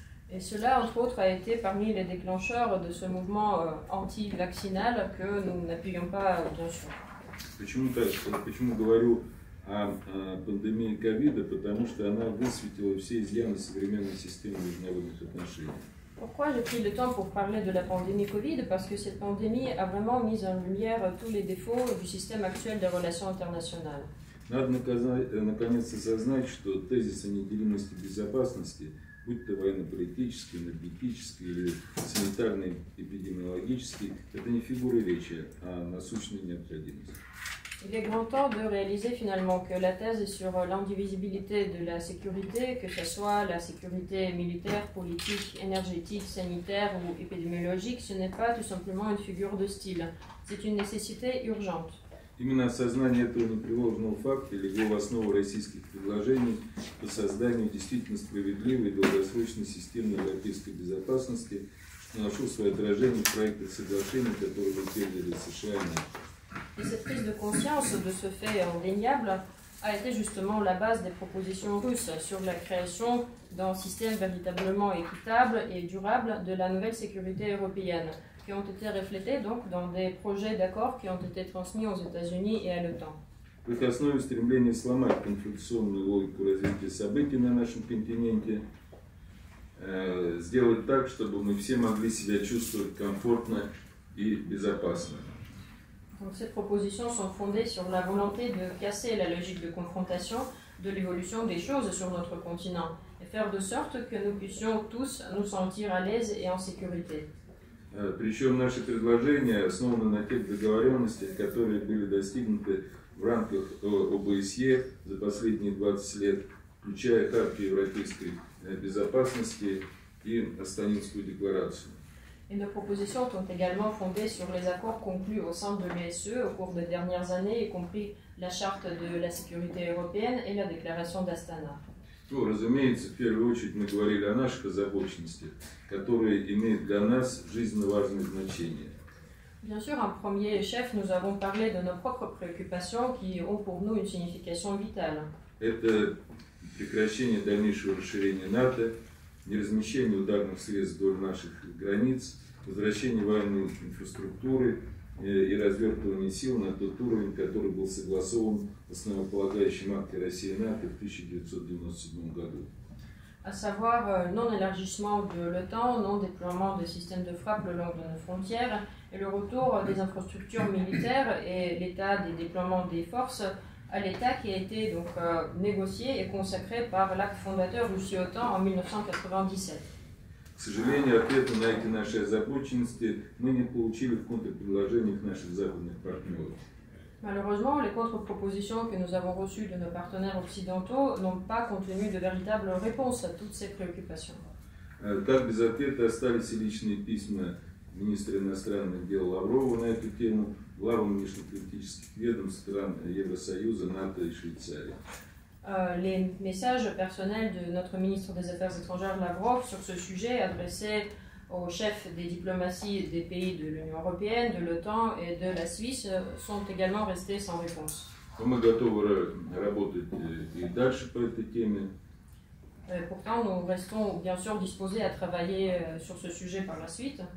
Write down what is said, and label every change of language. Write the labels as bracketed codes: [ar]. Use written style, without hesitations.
[fr] Et cela, entre autres, a été parmi les déclencheurs de ce mouvement anti-vaccinal que nous n'appuyons pas, bien sûr. [ru] Почему говорю о пандемии ковида? Потому что она высветила все изъяны современной системы международных отношений. [fr] Pourquoi j'ai pris le temps pour parler de la pandémie Covid? Parce que cette pandémie a vraiment mis en lumière tous les défauts du système actuel des relations internationales. [ru] Надо наконец осознать, что тезис о неделимости безопасности, будь то военно-политический, энергетический или санитарно-эпидемиологический, это не фигуры речи, а насущная необходимость. [fr] Il est grand temps de réaliser finalement que la thèse sur l'indivisibilité de la sécurité, que ce soit la sécurité militaire, politique, énergétique, sanitaire ou épidémiologique, ce n'est pas tout simplement une figure de style. C'est une nécessité urgente. [ru] Именно осознание этого непреложного факта легло в основу российских предложений по созданию действительно справедливой и долгосрочной системы европейской безопасности, что нашло свое отражение в проектах соглашений, которые мы передали США и НАТО. [fr] Et cette prise de conscience de ce fait indéniable a été justement la base des propositions russes sur la création d'un système véritablement équitable et durable de la nouvelle sécurité européenne, qui ont été reflétés donc dans des projets d'accords qui ont été transmis aux États-Unis et à l'OTAN. [ru] В их основе стремление сломать конфронтационную логику развития событий на нашем континенте, сделать так, чтобы мы все могли себя чувствовать комфортно и безопасно. [fr] Donc, ces propositions sont fondées sur la volonté de casser la logique de confrontation de l'évolution des choses sur notre continent et faire de sorte que nous puissions tous nous sentir à l'aise et en sécurité. [ru] Причем наши предложения основаны на тех договоренностях, которые были достигнуты в рамках ОБСЕ за последние 20 лет, включая Хартию европейской безопасности и Астанинскую декларацию. [fr] Et nos propositions sont également fondées sur les accords conclus au sein de l'USE au cours des dernières années, y compris la Charte de la sécurité européenne et la déclaration d'Astana. [ru] Ну, разумеется, в первую очередь мы говорили о наших озабоченностях, которые имеют для нас жизненно важное значение. [fr] Bien sûr, en premier chef, nous avons parlé de nos propres préoccupations qui ont pour nous une signification vitale. [ru] Это прекращение дальнейшего расширения НАТО, неразмещение ударных средств вдоль наших границ, возвращение военной инфраструктуры и развертывание сил на тот уровень, который был согласован в основополагающем акте России и НАТО в 1997 году. [fr] À savoir non-élargissement de l'OTAN, non-déploiement de systèmes de frappe le long de nos frontières et le retour des infrastructures militaires et l'état des déploiements des forces à l'état qui a été donc négocié et consacré par l'acte fondateur Russie-OTAN en 1997. [ru] К сожалению, ответа на эти наши озабоченности мы не получили в контрпредложениях наших западных партнеров. [fr] Malheureusement, les contre-propositions que nous avons reçues de nos partenaires occidentaux n'ont pas contenu de véritables réponses à toutes ces préoccupations. [ru] Так, без ответа остались и личные письма министра иностранных дел Лаврова на эту тему, главам внешнеполитических ведомств стран Евросоюза, НАТО и Швейцарии. [fr] Les messages personnels de notre ministre des Affaires étrangères Lavrov sur ce sujet adressés aux chefs des diplomaties des pays de l'Union européenne, de l'OTAN et de la Suisse sont également restés sans réponse. [ru] Мы готовы работать и дальше по этой теме. [fr] Pourtant, nous restons bien sûr disposés à travailler sur ce sujet par la suite.